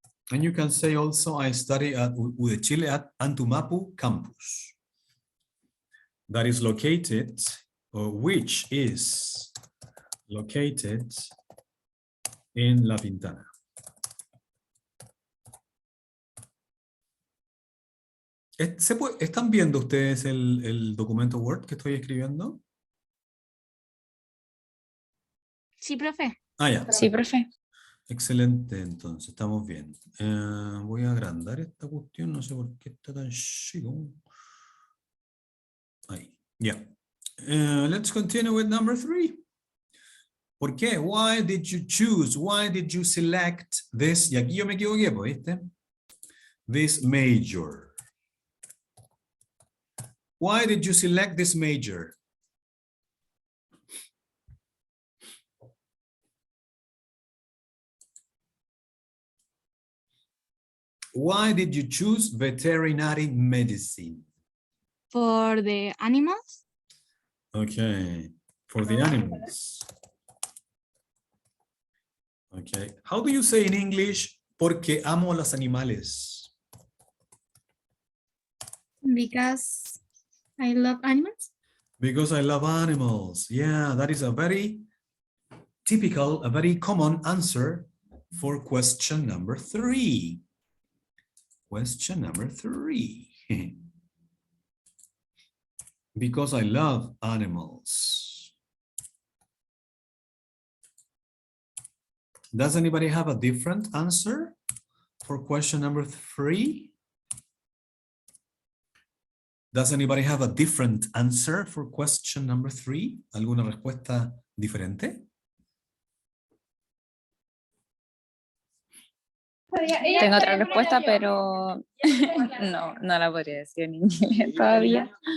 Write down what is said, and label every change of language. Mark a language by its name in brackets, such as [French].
[English] And you can say also, I study at UD Chile at Antumapu campus. That is located, or which is located in La Pintana. [Spanish] ¿Están viendo ustedes el documento Word que estoy escribiendo? Sí, profe. Ah, ya. Sí, profe. Excelente, entonces, estamos bien. Voy a agrandar esta cuestión, no sé por qué está tan chico. Ahí, ya. [English] Let's continue with number 3. [Spanish] ¿Por qué? [English] Why did you choose? Why did you select this? [Spanish] Y aquí yo me equivoqué, ¿viste? [English] This major. Why did you select this major? Why did you choose veterinary medicine? For the animals. Okay, for the animals. Okay, how do you say in English? [Spanish] Porque amo los animales. [English] Because I love animals. Because I love animals. Yeah, that is a very typical, a very common answer for question number 3. Question number 3. Because I love animals. Does anybody have a different answer for question number 3? Does anybody have a different answer for question number 3? [Spanish] ¿Alguna respuesta diferente? Tengo otra respuesta, pero no la podría decir en inglés todavía.